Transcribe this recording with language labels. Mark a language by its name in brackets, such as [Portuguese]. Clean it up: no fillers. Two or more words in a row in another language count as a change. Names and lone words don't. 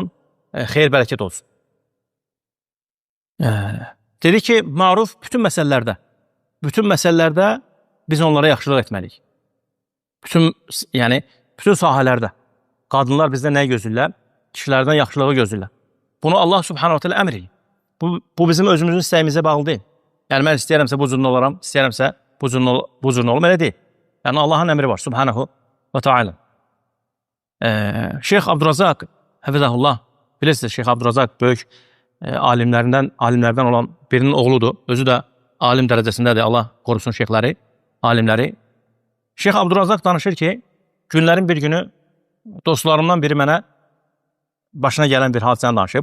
[Azerbaijani] Xeyir, bərəkət olsun. Dedi ki, maruf bütün məsələlərdə biz onlara yaxşılıq etməliyik. Bütün sahələrdə. Qadınlar bizdə nəyi gözləyirlər? Kişilərdən yaxşılığı gözləyirlər. Bunu Allah [Arabic] سبحانه وتعالى [Azerbaijani] əmr edir. Bu bizim özümüzün istəyimizə bağlı deyil. Yəni, mən istəyərəmsə bu cürün olaram, istəyərəmsə bu cürün olum, elə deyil. Yəni, Allahın əmri var, [Arabic] سبحانه وتعالى. [Azerbaijani] Şeyx Abdurazaq, həfizəhullah, bilirsiniz, Şeyx Abdurazaq böyük alimlərdən olan birinin oğludur. Özü də alim dərəcəsindədir, Allah qorusun şeyxləri, alimləri. Şeyx Abdurazaq danışır ki, günlərin bir günü dostlarımdan biri mənə başına gələn bir hadisəni danışıb.